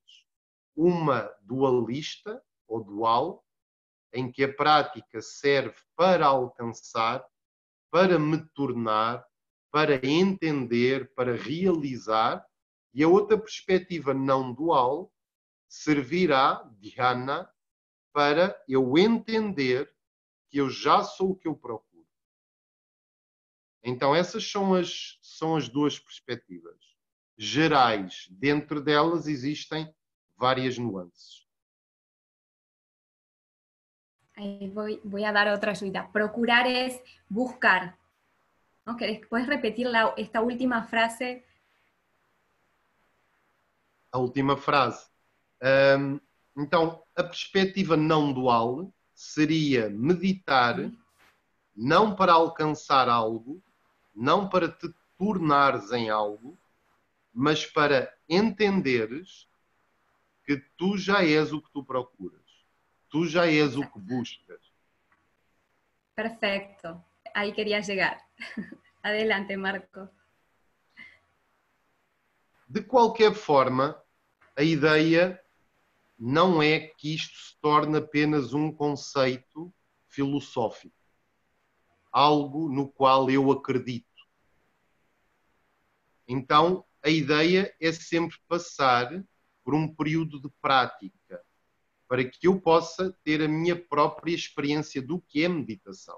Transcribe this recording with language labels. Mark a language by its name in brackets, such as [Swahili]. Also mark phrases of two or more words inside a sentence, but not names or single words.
[Portuguese] Uma dualista, ou dual, em que a prática serve para alcançar, para me tornar, para entender, para realizar, e a outra perspectiva não dual servirá, dhyana, para eu entender que eu já sou o que eu procuro. Então essas são as duas perspectivas gerais. Dentro delas existem várias nuances. [Spanish] Ahí voy a dar otra ayuda. Procurar es buscar. ¿No? ¿Puedes repetir esta última frase? [Portuguese] A última frase. Então, a perspectiva não dual seria meditar, não para alcançar algo, não para te tornares em algo, mas para entenderes que tu já és o que tu procuras. Tu já és o que buscas. [Spanish] Perfecto. Ahí quería llegar. Adelante, Marco. [Portuguese] De qualquer forma, a ideia não é que isto se torne apenas um conceito filosófico, algo no qual eu acredito. Então, a ideia é sempre passar por um período de prática, para que eu possa ter a minha própria experiência do que é meditação.